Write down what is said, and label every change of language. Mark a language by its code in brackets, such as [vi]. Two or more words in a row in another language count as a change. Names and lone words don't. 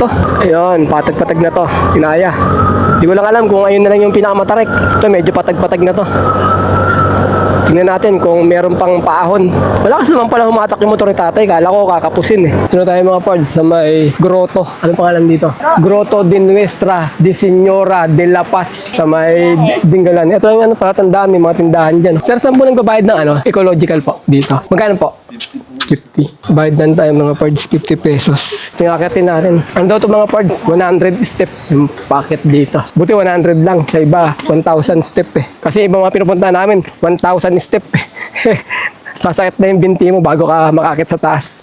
[tl] Ayun, patag-patag na to. Pinaya. Hindi ko lang alam kung ayun na lang yung pinakamatarik. Ito, medyo patag-patag na to. Tingnan natin kung meron pang paahon. Malakas naman pala humatak yung motor ni tatay. Kala ko kakapusin Ito na tayo mga parts sa may grotto. Anong pangalan dito? Grotto de Nuestra de Señora de la Paz sa may Dingalan. Ito yung pala tandaan, may mga tindahan dyan. Sir, saan po nagbabayad ng ecological po dito? Magkano po? 50. Bayad lang tayo mga parts, 50 pesos. Tinakatin natin. Ano daw ito mga parts? 100 step yung packet dito. Buti 100 lang. Sa iba, 1,000 step Kasi ibang mga pinupunta namin, 1,000 step Sasakit na yung binti mo bago ka makakit sa taas.